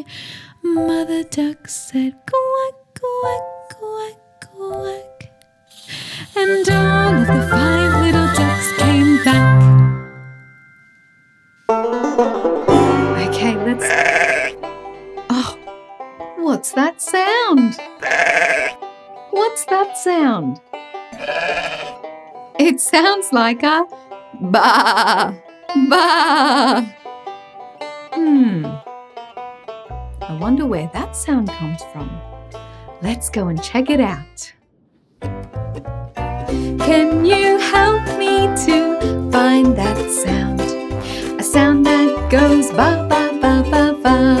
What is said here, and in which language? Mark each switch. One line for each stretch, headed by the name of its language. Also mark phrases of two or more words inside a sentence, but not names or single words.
English: Mother duck said quack, quack, quack, quack, and all of the 5 little ducks came back. Okay, let's... Oh, what's that sound? What's that sound? It sounds like a ba, ba. I wonder where that sound comes from. Let's go and check it out. Can you help me to find that sound? A sound that goes ba, ba, ba, ba, ba.